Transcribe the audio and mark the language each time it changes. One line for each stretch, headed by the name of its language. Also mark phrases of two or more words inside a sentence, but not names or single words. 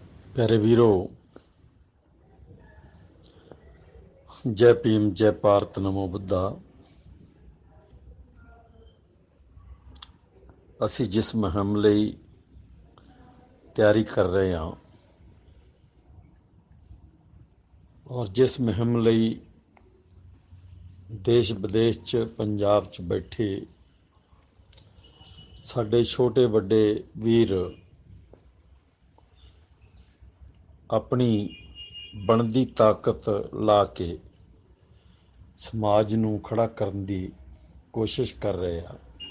Hindi: प्यारे वीरो, जय भीम, जय भारत, नमो बुद्धा।
Punjabi: ਅਸੀਂ ਜਿਸ ਮੁਹਿੰਮ ਲਈ ਤਿਆਰੀ ਕਰ ਰਹੇ ਹਾਂ ਔਰ ਜਿਸ ਮੁਹਿੰਮ ਲਈ ਦੇਸ਼ ਵਿਦੇਸ਼ 'ਚ ਪੰਜਾਬ 'ਚ ਬੈਠੇ ਸਾਡੇ ਛੋਟੇ ਵੱਡੇ ਵੀਰ ਆਪਣੀ ਬਣਦੀ ਤਾਕਤ ਲਾ ਕੇ ਸਮਾਜ ਨੂੰ ਖੜਾ ਕਰਨ ਦੀ ਕੋਸ਼ਿਸ਼ ਕਰ ਰਹੇ ਆ।